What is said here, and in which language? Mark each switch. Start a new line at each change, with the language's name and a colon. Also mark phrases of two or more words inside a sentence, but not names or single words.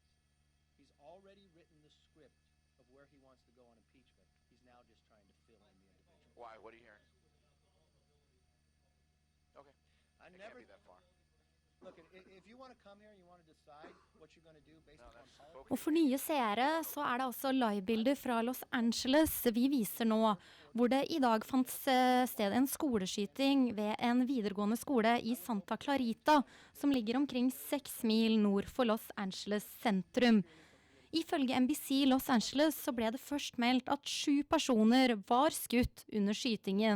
English: He's already written the script of where he wants to go on impeachment. He's now just trying to fill in the individual. Why? What are you hearing? Okay. I It never can't be that far. Look, if you want to come here and you want to decide what you're going to do based upon politics.
Norwegian: Og for nye seere så er det altså livebilder fra Los Angeles vi viser nå, hvor det i dag fant sted en skoleskyting ved en videregående skole i Santa Clarita, som ligger omkring 6 mil nord for Los Angeles sentrum. Ifølge NBC Los Angeles så ble det først meldt at 7 personer var skutt under skytingen.